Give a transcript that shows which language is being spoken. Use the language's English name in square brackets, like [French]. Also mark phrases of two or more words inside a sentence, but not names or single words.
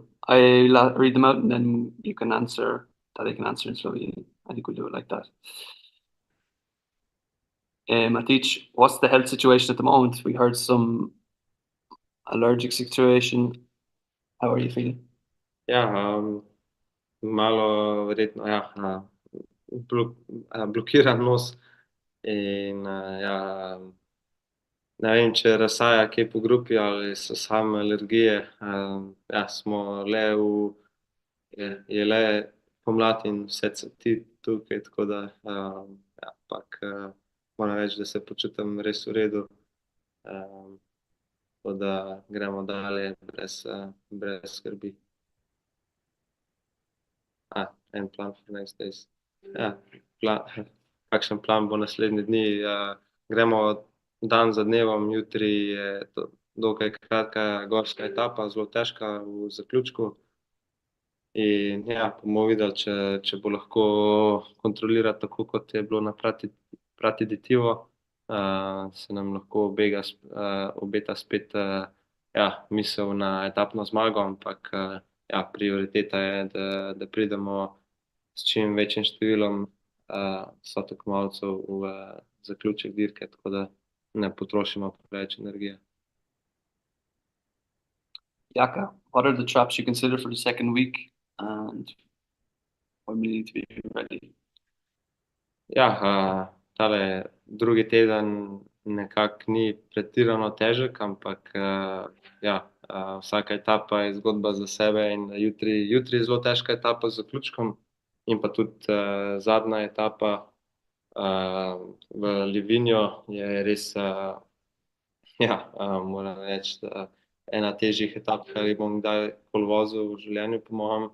[English] I'll read them out and then you can answer, that I can answer in Slovenian. I think we'll do it like that. Matic, what's the health situation at the moment? We heard some allergic situation. How are you feeling? [Slovenian] Ja, malo verjetno, ja, blokiran nos in ja, ne vem, če razsaja kje po grupi ali so same alergije. Ja, smo le je le pomlad in vse cveti tukaj, tako da ja, ampak moram reči, da se počutim res v redu. Tako da gremo dalje brez skrbi. [English] En plan for next days. [Slovenian] Ja, kakšen plan bo naslednji dni? Gremo dan za dnevom, jutri je dokaj kratka gorska etapa, zelo težka v zaključku. In ja, bomo videli, če bo lahko kontrolirati tako, kot je bilo na Pratiditivo, se nam lahko obeta spet ja, misel na etapno zmago, ampak ja, prioriteta je, da pridemo s čim večjim številom sotekmovalcev v zaključek dirke, tako da ne potrošimo preveč energije. Jaka, [English] what are the traps you consider for the second week and when we need to be ready? [Slovenian] Ja, tale drugi teden nekako ni pretirano težek, ampak ja, vsaka etapa je zgodba za sebe in jutri je zelo težka etapa z zaključkom in pa tudi zadnja etapa v Livigno je res, ja, moram reči, da ena težjih etap, kar bom kdajkoli vozil v življenju, po mojem.